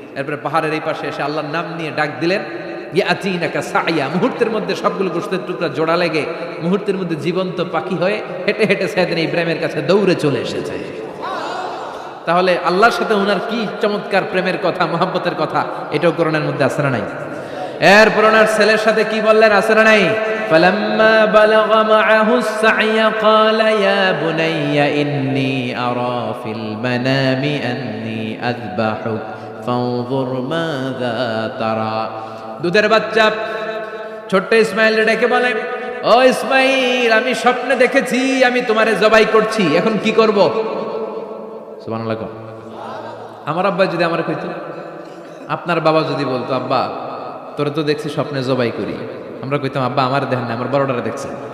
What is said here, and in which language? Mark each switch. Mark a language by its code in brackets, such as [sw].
[bn] এরপরে পাহাড়ের এই পাশে এসে আল্লাহর নাম নিয়ে ডাক দিলেন, [ar] ইয়াতিনাকা সাইয়া, [bn] মুহূর্তের মধ্যে সবগুলো গোশতের টুকরা জোড়া লেগে মুহূর্তের মধ্যে জীবন্ত পাখি হয়ে হেঁটে হেঁটে সাইয়েদনা ইব্রাহিমের কাছে দৌড়ে চলে এসেছে। তাহলে আল্লাহর সাথে ওনার কি চমৎকার প্রেমের কথা, মহব্বতের কথা, এটাও কোরআনের মধ্যে আছে না নাই? এরপর ওনার ছেলের সাথে কি বললেন, আছে না নাই? [ar] فلما بلغ معه السعي قال يا بني إني أرى في المنام أني أذبحك فانظر ماذا ترى। [bn] দুধের বাচ্চা ছোট্ট ইসমাইল ডেকে বলে, ও ইসমাইল, আমি স্বপ্নে দেখেছি আমি তোমারে জবাই করছি, এখন কি করব? সুবহানাল্লাহ। আমার আব্বা যদি আমার কইতো, আপনার বাবা যদি বলতো, আব্বা তোরে তো দেখছি স্বপ্নে জবাই করি, আমরা কইতাম, আব্বা আমার দেখেন না, আমার বড়টারে দেখছেন।